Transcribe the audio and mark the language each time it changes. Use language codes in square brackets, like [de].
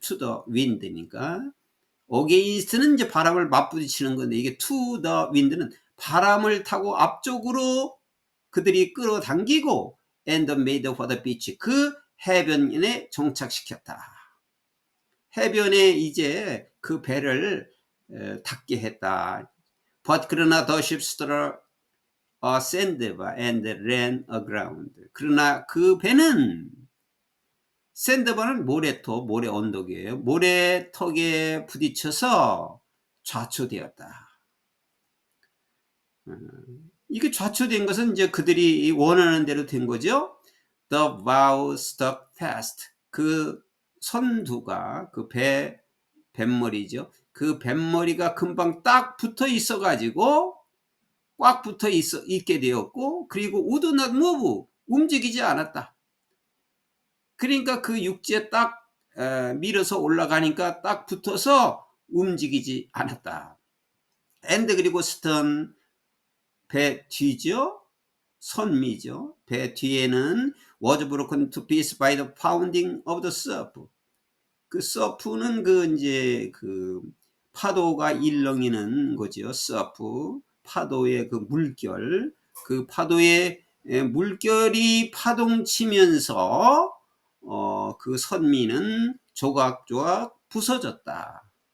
[ko] to the wind니까 against는 이제 바람을 맞부딪히는 건데 이게 to the wind는 바람을 타고 앞쪽으로 그들이 끌어당기고 [en] and made for the beach. [ko] 그 해변에 정착시켰다. 해변에 이제 그 배를 닿게 했다. [en] But [ko] 그러나 [en] the ship struck a sandbar and ran aground. [ko] 그러나 그 배는 샌드바는 모래톱, 모래 언덕이에요. 모래턱에 부딪혀서 좌초되었다. 이게 좌초된 것은 이제 그들이 원하는 대로 된 거죠. [en] The bow stuck fast. [ko] 그 선두가 그 뱃머리죠. 그 뱃머리가 금방 딱 붙어 있어 가지고 꽉 붙어 있게 되었고 그리고 [en] would not move. [ko] 움직이지 않았다. 그러니까 그 육지에 딱 밀어서 올라가니까 딱 붙어서 움직이지 않았다. and 그리고 stern 배 뒤죠. 선미죠. [en] 배 뒤에는 was broken to pieces by the pounding of the surf. [ko] 그 surf는 이제 파도가 일렁이는 거죠. surf 파도의 그 물결, 그 파도의 물결이 파동치면서 그 선미는 조각조각 부서졌다.